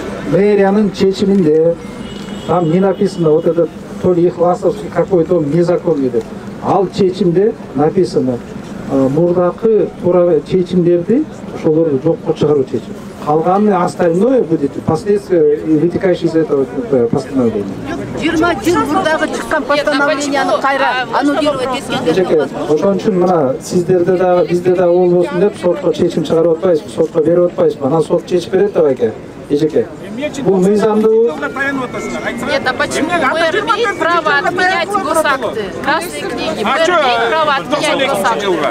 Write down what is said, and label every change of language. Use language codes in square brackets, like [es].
[ky] Мэриянын чечиминде [ru] там не написано вот этот то ли Ихласовский какой-то незаконный деп. [ky] Ал чечимде написано мурдакы туура чечимдерди ошолорду жокко чыгаруу чечим. [ru] Калганы остальное будет последствия вытекающие из этого постановления. [ky] 20 жыл мурдагы чыккан постановленияны кайра аннулировать эткенге. Ошон үчүн мына сиздерде дагы бизде дагы болбосун деп сотко чечим чыгарып атпайбызбы, сотко берип атпайбызбы. Анан сот чечип берет деп эке. Эжеке. Бул мыйзамдуу. [ru] Нет, а почему мэр имеет право отменять госакты? Красные книги. Мэр имеет право отменять госакты.